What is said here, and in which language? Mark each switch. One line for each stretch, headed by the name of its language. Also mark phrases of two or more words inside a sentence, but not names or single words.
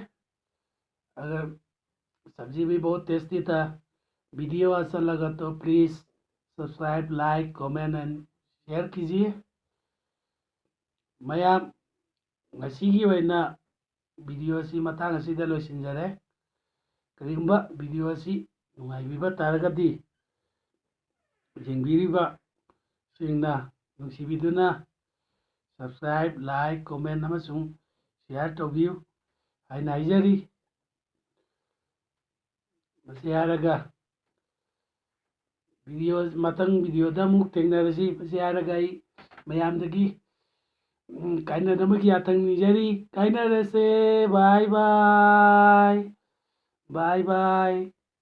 Hindi: अगर सब्जी भी बहुत टेस्टी था, वीडियो अच्छा लगा तो
English: please subscribe like comment and share
Hindi: कीजिए।
Manipuri: मयाम ngasiगी oina video asi matang asida loisinjare karigumba video asi nungaibiba taragadi jengbiriba singna nungsibiduna subscribe like comment amasung share tawbiu haina haijari masi haraga video matang video da muk tengnarasi masi haraga ai mayamdagi kainadamagi atang nijari kainarase
English: bye bye bye bye